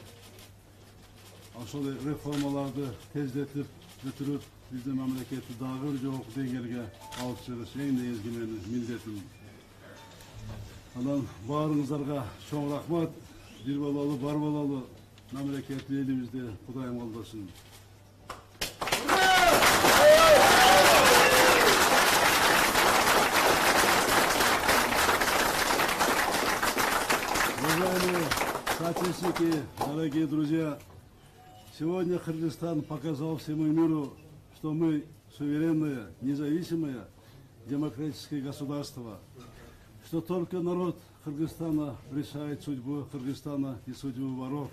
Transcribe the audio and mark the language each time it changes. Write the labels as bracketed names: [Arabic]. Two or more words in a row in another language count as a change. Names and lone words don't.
[Kyrgyz] Ошол реформаларды тездетип, бүтүрүп, биздин мамлекетти дагы бир жогорку деңгээлге алып чыгыш эң негизги менин милдетим. Анан баарыңыздарга чоң рахмат. Бир бололу, бар бололу. Мамлекеттүү элибизди Кудайым колдосун. [Russian] Уважаемые соотечественники, дорогие друзья, сегодня Кыргызстан показал всему миру, что мы суверенное, независимое, демократическое государство, что только народ Кыргызстана решает судьбу Кыргызстана и судьбу воров.